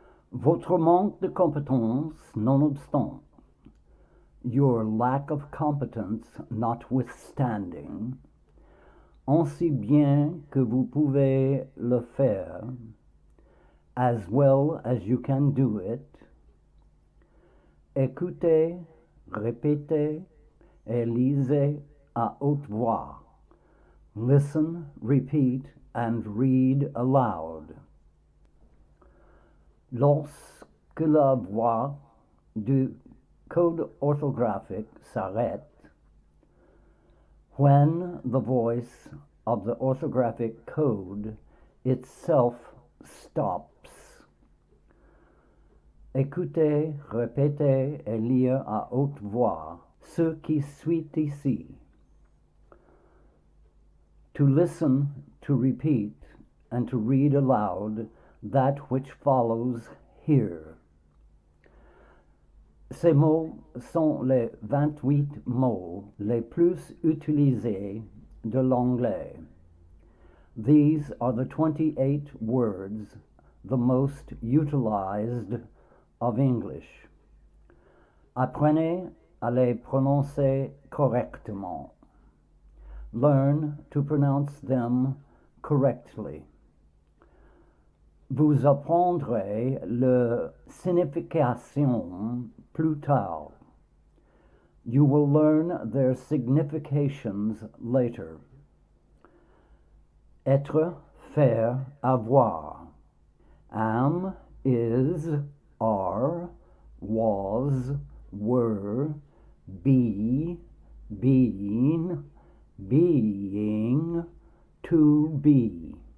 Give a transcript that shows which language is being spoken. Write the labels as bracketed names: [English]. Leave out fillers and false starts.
[French] Votre manque de compétence nonobstant, [English] your lack of competence notwithstanding, [French] aussi bien que vous pouvez le faire, [English] as well as you can do it, [French] écoutez, répétez et lisez à haute voix. [English] Listen, repeat, and read aloud. [French] Lorsque la voix du code orthographique s'arrête, [English] when the voice of the orthographic code itself stops, [French] écoutez, répétez et lire à haute voix ce qui suit ici. [English] To listen, to repeat, and to read aloud that which follows here. [French] Ces mots sont les 28 mots les plus utilisés de l'anglais. [English] These are the 28 words the most utilized of English. [French] Apprenez à les prononcer correctement. [English] Learn to pronounce them correctly. [French] Vous apprendrez leur signification plus tard. [English] You will learn their significations later. [French] Être, faire, avoir. [English] Am, is, are, was, were, be, being, being, to be.